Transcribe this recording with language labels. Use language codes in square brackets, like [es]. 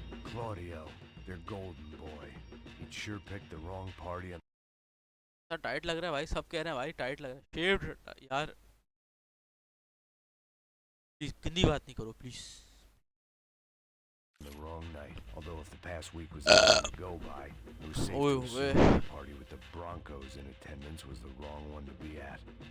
[en] Claudio, their golden boy. He'd sure picked the wrong party. [hi] Tight लग रहा है भाई, सब कह रहे हैं भाई टाइट लग रहा है। शेव्ड यार, प्लीज गंदी बात नहीं करो please. [en] The wrong night. Although if the past week was easy to go by, it was safe to assume the party with the Broncos in attendance was the wrong one to be at.